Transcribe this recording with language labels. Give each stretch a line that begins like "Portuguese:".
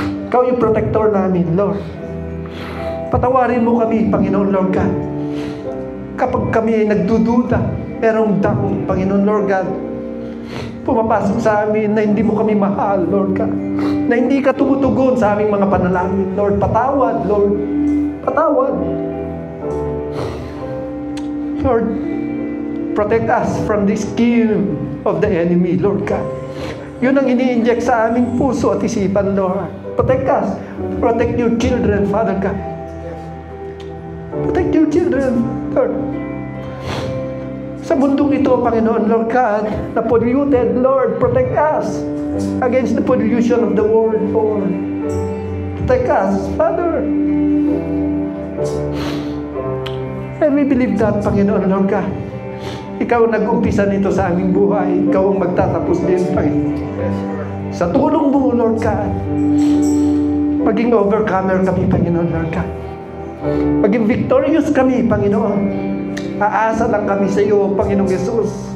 Filipino: Ikaw yung protector namin, Lord. Patawarin mo kami, Panginoon, Lord God. Kapag kami ay nagdududa, merong doubt, Panginoon, Lord God, pumapasok sa amin na hindi mo kami mahal, Lord God. Na hindi ka tumutugon sa aming mga panalangin, Lord. Patawad, Lord. Patawad.
English: Lord, protect us from the scheme of the enemy, Lord God.
Filipino: Yun ang ini-inject sa aming puso at isipan, Lord.
English: Protect us. Protect your children, Father God. Protect your children, Lord.
Filipino: Sa mundong ito,
English: Panginoon, Lord God, na polluted, Lord, protect us against the pollution of the world, Lord. Protect us, Father. And we believe that, Panginoon, Lord God.
Filipino: Ikaw ang nag-umpisa nito sa aming buhay. Ikaw ang magtatapos din, Panginoon. Sa tulong mo, Lord God, maging overcomer kami, Panginoon, Lord God. Maging victorious kami, Panginoon. Aasa lang kami sa iyo, Panginoong Yesus.